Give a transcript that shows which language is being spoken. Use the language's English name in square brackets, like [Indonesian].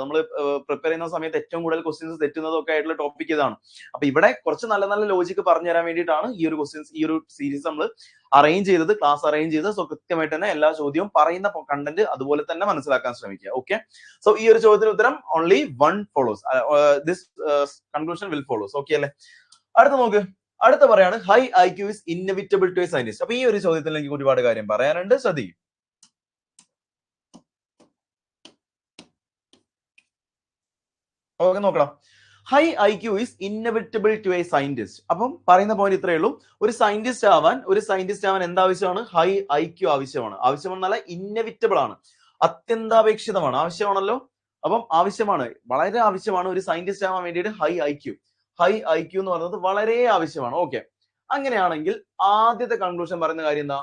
[Malayalam] നമ്മൾ പ്രിപ്പയർ ചെയ്യുന്ന സമയത്ത് ഏറ്റവും കൂടുതൽ ക്വസ്റ്റ്യൻസ് തെറ്റുന്നതും ഒക്കെ ആയിട്ടുള്ള ടോപ്പിക് ഇതാണ്. അപ്പൊ ഇവിടെ കുറച്ച് നല്ല നല്ല ലോജിക്ക് പറഞ്ഞു തരാൻ വേണ്ടിയിട്ടാണ് ഈ ഒരു സീരീസ് നമ്മൾ ക്ലാസ് അറേഞ്ച് ചെയ്ത്. സോ കൃത്യമായിട്ട് തന്നെ എല്ലാ ചോദ്യവും പറയുന്ന കണ്ടന്റ് അതുപോലെ തന്നെ മനസ്സിലാക്കാൻ ശ്രമിക്കുക. ഓക്കെ, സോ ഈ ഒരു ചോദ്യത്തിന് ഉത്തരം [English] Only 1 follows. This conclusion will follows. Okay അല്ലേ? [Malayalam] അടുത്ത പറയാണ് [English] High IQ is inevitable to a scientist. [Malayalam] അപ്പൊ ഈ ഒരു ചോദ്യത്തിൽ എനിക്ക് ഒരുപാട് കാര്യം പറയാനുണ്ട്, ശ്രദ്ധിക്കും. ഓക്കെ, നോക്കണം. [English] High IQ is inevitable to a scientist. [Malayalam] അപ്പം പറയുന്ന പോയിന്റ് ഇത്രയേ ഉള്ളൂ. ഒരു സയന്റിസ്റ്റ് ആവാൻ എന്താവശ്യമാണ്? ഹൈ IQ ആവശ്യമാണെന്നല്ല, ഇന്നവിറ്റബിൾ ആണ്, അത്യന്താപേക്ഷിതമാണ്, ആവശ്യമാണല്ലോ. അപ്പം വളരെ ആവശ്യമാണ് ഒരു സയന്റിസ്റ്റ് ആവാൻ വേണ്ടിയിട്ട് ഹൈ IQ എന്ന് പറയുന്നത് വളരെ ആവശ്യമാണ്. ഓക്കെ, അങ്ങനെയാണെങ്കിൽ ആദ്യത്തെ കൺക്ലൂഷൻ പറയുന്ന കാര്യം എന്താ?